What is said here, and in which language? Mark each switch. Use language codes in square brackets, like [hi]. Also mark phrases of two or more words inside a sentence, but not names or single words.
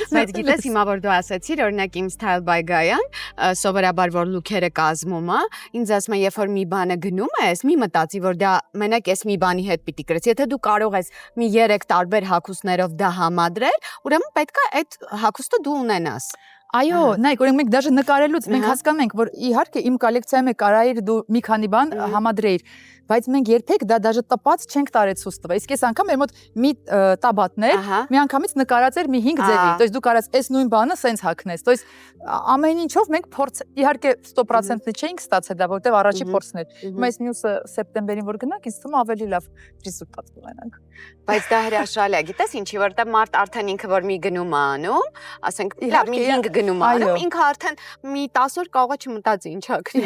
[hy] Բայց գիտես, հիմա որ դու ասացիր, օրինակ իմ Style by Gaia-ն, սովորաբար որ լուքերը կազմում է, ինձ ասում է, երբ որ մի բանը գնում ես, մի մտածի, որ դա մենակ էս մի բանի հետ պիտի գրես։ Եթե դու կարող ես մի 3 տարբեր հագուստներով դա համադրել, ուրեմն պետք է այդ հագուստը դու ունենաս։ Այո, նայեք, օրինակ մենք դաժե նկարելուց մենք հասկանում ենք, որ իհարկե իմ կոլեկցիայում է կարայիր դու մի քանի բան համադրեիր, բայց մենք երբեք դա դաժե տպած չենք տարել ցույց տվել։ Իսկ այս անգամ մեր մոտ մի տաբատներ մի անգամից նկարած էր մի 5 ձևի, [ru] то есть [hy] դու կարաս այս նույն բանը սենց հագնես, [ru] то есть [hy] ամեն ինչով մենք փորձ իհարկե 100%-ն չէինք ստացել դա, որտեվ առաջի փորձն էր։ Հիմա այս մյուսը սեպտեմբերին որ գնանք, ինձ թվում է ավելի լավ ռեզուլտատ կունենանք։ Բայց դա հրաշալի է, գիտես ինչի, որտեղ մարդ արդեն ինքը որ մի գնում է անում, ասենք լավ մի 5 գնում է անում, ինքը արդեն մի 10 օր կարող է չմտածի ինչ ակրի։